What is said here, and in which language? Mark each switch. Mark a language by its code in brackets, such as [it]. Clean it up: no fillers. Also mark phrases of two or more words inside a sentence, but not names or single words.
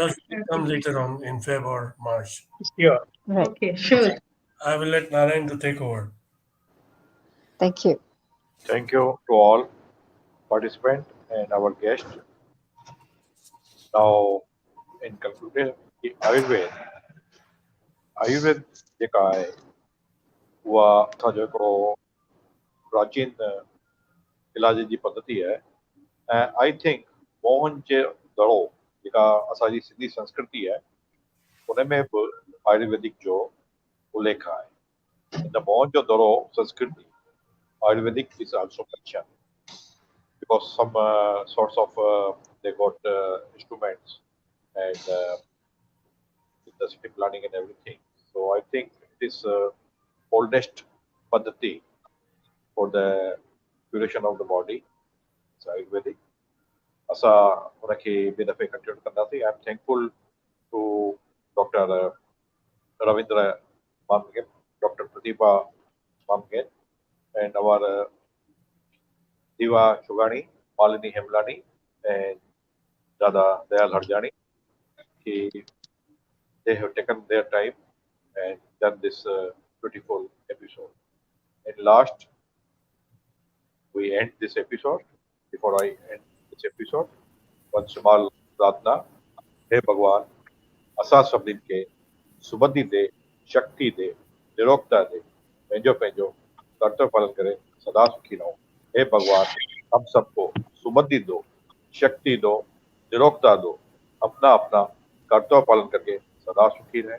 [en] of you come later on in Feb or March. sure. Right. Okay, sure. I will let Narayan to take over. Thank you. Thank you to all participants and our guest. Now, in conclusion, the [sd] आयुर्वेद जेका आहे उहा असांजो हिकिड़ो प्राचीन इलाज जी पद्धति आहे ऐं [en] I think [sd] मोहन जे दड़ो जेका असांजी सिंधी संस्कृति आहे उन में बि आयुर्वेदिक जो उल्लेख आहे इन मोहन जो दड़ो संस्कृति आयुर्वेदिc [en] is also mentioned because some sorts of they got instruments and with the city planning and everything. So I think it is oldest paddhati for the curation of the body. It's Ayurvedic. [sd] असां उनखे ॿिए दफ़े कंटिन्यू कंदासीं. [en] I'm thankful to Dr. Ravindra Mamgain, Dr. Prathibha Mamgain, and our Diva Chugani, Malini Hemlani, and Dada Dayal Harjani. They have taken their time and done this beautiful episode. And last, we end this episode. Before I end this episode, one small pratna. [sd] हे भगवान असां सभिनीनि खे सुबुद्धि दे, शक्ति दे, निरोगता दे, पंहिंजो पंहिंजो कर्तव्य पालन करे सदा सुखी रहो। [hi] हे भगवान हम सबको सुबुद्धि दो, शक्ति दो, निरोगता दो, अपना अपना कर्तव्य पालन करके सदा सुखी रहे।